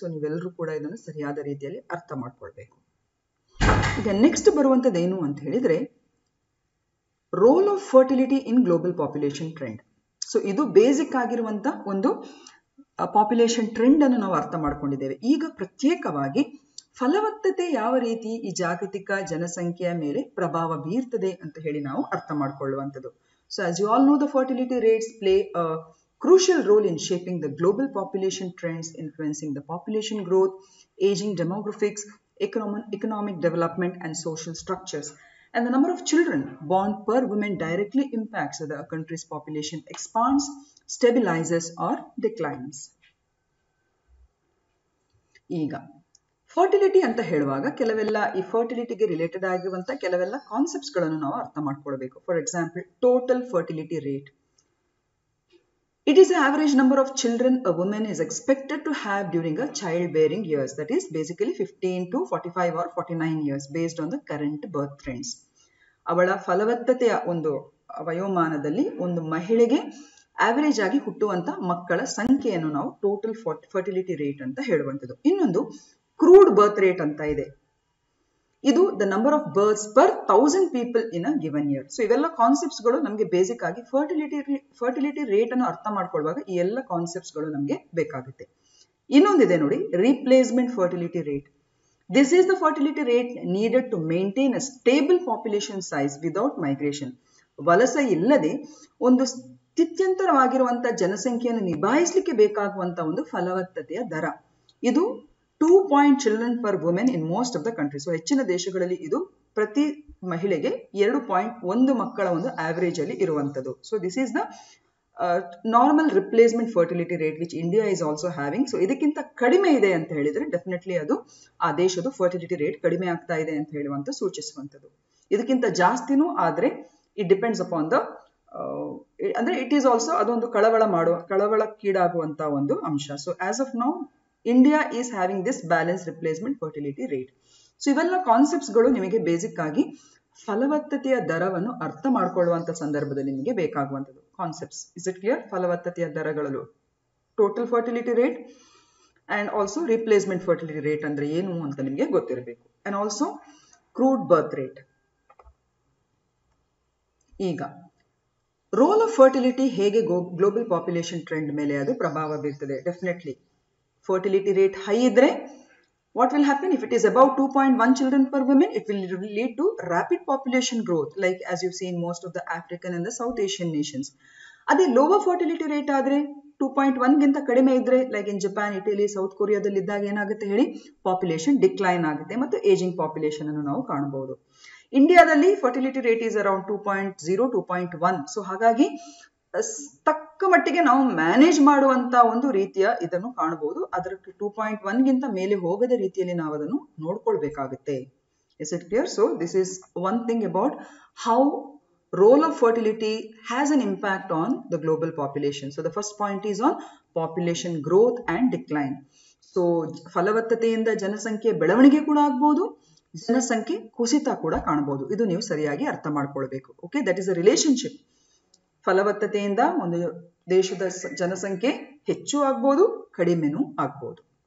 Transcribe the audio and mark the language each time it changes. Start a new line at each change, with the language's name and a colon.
Kannada: So ನೀವೆಲ್ಲರೂ ಕೂಡ ಇದನ್ನು ಸರಿಯಾದ ರೀತಿಯಲ್ಲಿ ಅರ್ಥ ಮಾಡ್ಕೊಳ್ಬೇಕು. ಈಗ ನೆಕ್ಸ್ಟ್ ಬರುವಂತದ್ದು ಏನು ಅಂತ ಹೇಳಿದ್ರೆ,
English: Role of fertility in global population trend.
Kannada: So ಇದು ಬೇಸಿಕ್ ಆಗಿರುವಂತ ಒಂದು ಪಾಪ್ಯುಲೇಷನ್ ಟ್ರೆಂಡ್ ಅನ್ನು ನಾವು ಅರ್ಥ ಮಾಡ್ಕೊಂಡಿದ್ದೇವೆ. ಈಗ ಪ್ರತ್ಯೇಕವಾಗಿ ಫಲವತ್ತತೆ ಯಾವ ರೀತಿ ಈ ಜಾಗತಿಕ ಜನಸಂಖ್ಯೆಯ ಮೇಲೆ ಪ್ರಭಾವ ಬೀರ್ತದೆ ಅಂತ ಹೇಳಿ ನಾವು ಅರ್ಥ ಮಾಡ್ಕೊಳ್ಳುವಂಥದ್ದು.
English: So as you all know, the fertility rates play a crucial role in shaping the global population trends, influencing the population growth, aging demographics, economic development and social structures. And the number of children born per woman directly impacts whether a country's population expands, stabilizes or declines.
Kannada: ಈಗ fertility ಅಂತ ಹೇಳುವಾಗ ಕೆಲವೆಲ್ಲ ಈ ಫರ್ಟಿಲಿಟಿಗೆ related ಆಗಿರುವಂತ ಕೆಲವೆಲ್ಲ concepts ಗಳನ್ನು ನಾವು ಅರ್ಥ ಮಾಡ್ಕೊಳ್ಬೇಕು.
English: for example,
Kannada: total fertility rate.
English: It is the average number of children a woman is expected to have during a childbearing years. That is basically 15 to 45 or 49 years based on the current birth trends.
Kannada: ಅವಳ ಫಲವತ್ತತೆಯ ಒಂದು ವಯೋಮಾನದಲ್ಲಿ ಒಂದು ಮಹಿಳೆಗೆ average ಆಗಿ ಹುಟ್ಟುವಂತ ಮಕ್ಕಳ ಸಂಖ್ಯೆಯನ್ನು ನಾವು total fertility rate ಅಂತ ಹೇಳುವಂಥದ್ದು.
English: ಇನ್ನೊಂದು crude birth rate
Kannada: ಅಂತ ಇದೆ. ಇದು
English: The number of births per 1000 people in a given year.
Kannada: So ಇವೆಲ್ಲ ಕಾನ್ಸೆಪ್ಟ್ಸ್ ಗಳು ನಮಗೆ ಬೇಸಿಕ್ ಆಗಿ ಫರ್ಟಿಲಿಟಿ ರೇಟ್ ಅನ್ನು ಅರ್ಥ ಮಾಡ್ಕೊಳ್ಳುವಾಗ ಈ ಎಲ್ಲ ಕಾನ್ಸೆಪ್ಟ್ಸ್ ಗಳು ನಮಗೆ ಬೇಕಾಗುತ್ತೆ. ಇನ್ನೊಂದಿದೆ ನೋಡಿ, replacement fertility rate.
English: This is the fertility rate needed to maintain a stable population size without migration.
Kannada: ವಲಸೆ ಇಲ್ಲದೆ ಒಂದು ಸ್ಥಿತ್ಯಂತರವಾಗಿರುವಂತ ಜನಸಂಖ್ಯೆಯನ್ನು ನಿಭಾಯಿಸಲಿಕ್ಕೆ ಬೇಕಾಗುವಂತ ಒಂದು ಫಲವತ್ತತೆಯ ದರ. ಇದು
English: 2 children per woman in most of the countries.
Kannada: So ಹೆಚ್ಚಿನ ದೇಶಗಳಲ್ಲಿ ಇದು ಪ್ರತಿ ಮಹಿಳೆಗೆ 2.1 ಮಕ್ಕಳ ಒಂದು ಆವರೇಜ್ ಅಲ್ಲಿ ಇರುವಂತದ್ದು.
English: So this is the normal replacement fertility rate which India is also having.
Kannada: So ಇದಕ್ಕಿಂತ ಕಡಿಮೆ ಇದೆ ಅಂತ ಹೇಳಿದ್ರೆ ಡೆಫಿನೆಟ್ಲಿ ಅದು ಆ ದೇಶದ ಫರ್ಟಿಲಿಟಿ ರೇಟ್ ಕಡಿಮೆ ಆಗ್ತಾ ಇದೆ ಅಂತ ಹೇಳುವಂತ ಸೂಚಿಸುವಂಥದ್ದು. ಇದಕ್ಕಿಂತ ಜಾಸ್ತಿನೂ ಆದ್ರೆ
English: it depends upon the
Kannada: ಅಂದ್ರೆ
English: it is also
Kannada: ಅದೊಂದು ಕಳವಳಕ್ಕೀಡಾಗುವಂತ ಒಂದು ಅಂಶ.
English: So as of now India is having this balance replacement fertility rate.
Kannada: So ಇವೆಲ್ಲ ಕಾನ್ಸೆಪ್ಟ್ಸ್ ಗಳು ನಿಮಗೆ ಬೇಸಿಕ್ ಆಗಿ ಫಲವತ್ತತೆಯ ದರವನ್ನು ಅರ್ಥ ಮಾಡ್ಕೊಳ್ಳುವಂತ ಸಂದರ್ಭದಲ್ಲಿ ನಿಮಗೆ ಬೇಕಾಗುವಂಥದ್ದು ಕಾನ್ಸೆಪ್ಟ್ಸ್.
English: Is it clear?
Kannada: ಫಲವತ್ತತೆಯ ದರಗಳು total fertility rate and also replacement fertility rate ಅಂದ್ರೆ ಏನು ಅಂತ ನಿಮಗೆ ಗೊತ್ತಿರಬೇಕು.
English: And also crude birth rate.
Kannada: ಈಗ ರೋಲ್ ಆಫ್ ಫರ್ಟಿಲಿಟಿ ಹೇಗೆ ಗ್ಲೋಬಲ್ ಪಾಪ್ಯುಲೇಷನ್ ಟ್ರೆಂಡ್ ಮೇಲೆ ಅದು ಪ್ರಭಾವ ಬೀರ್ತದೆ.
English: definitely fertility rate high
Kannada: idre
English: what will happen? If it is above 2.1 children per woman, it will lead to rapid population growth, like as you see in most of the African and the South Asian nations.
Kannada: Ade lower fertility rate adre 2.1 ಗಿಂತ ಕಡಿಮೆ ಇದ್ರೆ like in Japan, Italy, south ಕೊರಿಯಾದಲ್ಲಿ ಇದ್ದಾಗ ಏನಾಗುತ್ತೆ ಹೇಳಿ, population decline ಆಗುತ್ತೆ ಮತ್ತು ageing population ಅನ್ನು ನಾವು ಕಾಣಬಹುದು.
English: ಇಂಡಿಯಾದಲ್ಲಿ fertility rate is around 2.0 2.1.
Kannada: So ಹಾಗಾಗಿ ತಕ್ಕ ಮಟ್ಟಿಗೆ ನಾವು ಮ್ಯಾನೇಜ್ ಮಾಡುವಂತ ಒಂದು ರೀತಿಯ ಇದನ್ನು ಕಾಣಬಹುದು. ಅದರ 2.1 ಗಿಂತ ಮೇಲೆ ಹೋಗದ ರೀತಿಯಲ್ಲಿ ನಾವು ಅದನ್ನು ನೋಡ್ಕೊಳ್ಬೇಕಾಗುತ್ತೆ.
English: Is it clear? So this is one thing about how role of fertility has an impact on the global population. So the first point is on population growth and decline.
Kannada: So ಫಲವತ್ತತೆಯಿಂದ ಜನಸಂಖ್ಯೆ ಬೆಳವಣಿಗೆ ಕೂಡ ಆಗಬಹುದು, ಜನಸಂಖ್ಯೆ ಕುಸಿತ ಕೂಡ ಕಾಣಬಹುದು. ಇದು ನೀವು ಸರಿಯಾಗಿ ಅರ್ಥ ಮಾಡ್ಕೊಳ್ಬೇಕು.
English: Okay, that is a relationship.
Kannada: ಫಲವತ್ತತೆಯಿಂದ ಒಂದು ದೇಶದ ಜನಸಂಖ್ಯೆ ಹೆಚ್ಚು ಆಗ್ಬೋದು, ಕಡಿಮೆನೂ ಆಗ್ಬೋದು.